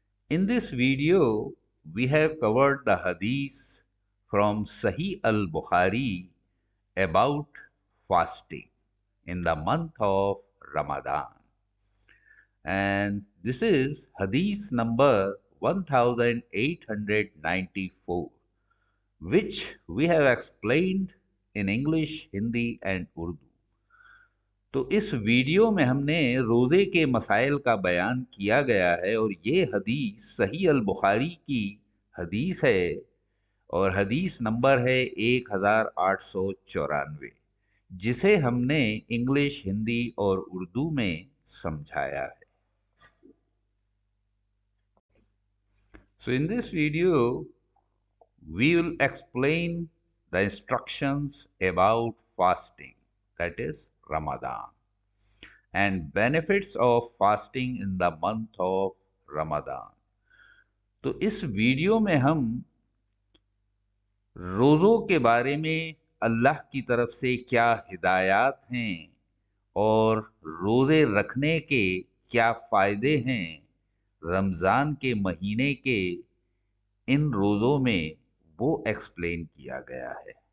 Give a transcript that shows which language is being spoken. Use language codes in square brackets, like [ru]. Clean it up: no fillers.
[en] In this video, we have covered the Hadith from Sahih Al Bukhari about fasting in the month of Ramadan. And this is Hadith number 1894, which we have explained in English, Hindi and Urdu. [ur] تو اس video میں ہم نے روزے کے مسائل کا بیان کیا گیا ہے، اور یہ حدیث صحیح البخاری کی حدیث ہے، اور حدیث نمبر ہے 1894، جسے ہم نے انگلش، ہندی اور اردو میں سمجھایا ہے. [en] So in this video, we will explain the instructions about fasting, that is Ramadan, and benefits of fasting in the month of Ramadan. [ur] تو اس ویڈیو میں ہم روزوں کے بارے میں اللہ کی طرف سے کیا ہدایات ہیں اور روزے رکھنے کے کیا فائدے ہیں رمضان کے مہینے کے ان روزوں میں، وہ ایکسپلین کیا گیا ہے.